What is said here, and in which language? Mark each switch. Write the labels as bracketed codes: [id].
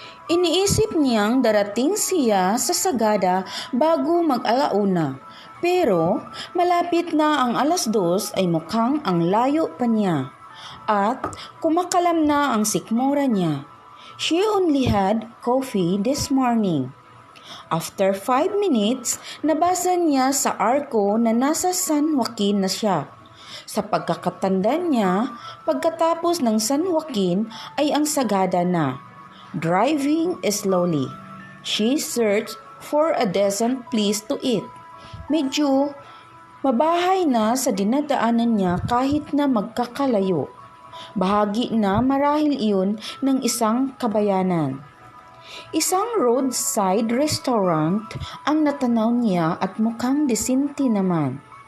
[tl] Iniisip niyang darating siya sa Sagada bago mag-alauna. Pero malapit na ang 2:00 ay mukhang ang layo pa niya. At kumakalam na ang sikmura niya. [en] She only had coffee this morning. After 5 minutes, [tl] nabasa niya sa arko na nasa San Joaquin na siya. Sa pagkakatanda niya, pagkatapos ng San Joaquin ay ang Sagada na. [en] Driving slowly, she searched for a decent place to eat. [tl] Medyo mabahay na sa dinadaanan niya kahit na magkakalayo. Bahagi na marahil iyon ng isang kabayanan. Isang roadside restaurant ang natanaw niya at mukhang disente naman.